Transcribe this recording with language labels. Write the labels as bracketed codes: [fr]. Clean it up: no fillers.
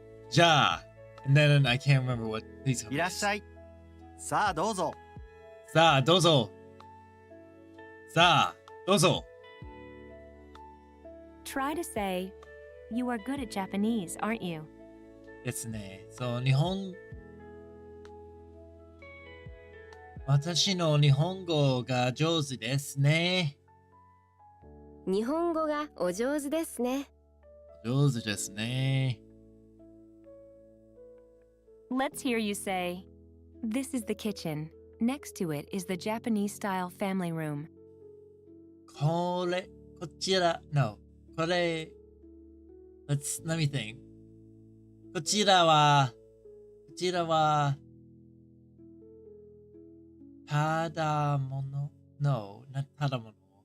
[ja] じゃあ、 [en] and then I can't remember what these. [ja] いらっしゃい。さあ、どうぞ。さあ、どうぞ。さあ、どうぞ。 [en] Try to say, "You are good at Japanese, aren't you?" [ja] ですね。そう、私の日本語が上手ですね。日本語がお上手ですね。上手ですね。 [en] Let's hear you say, "This is the kitchen. Next to it is the Japanese-style family room." [ja] こちら、 [en] no. [ja] これ、 [en] let me think. [ja] こちらは、ただもの [en] No, not [ja] ただもの。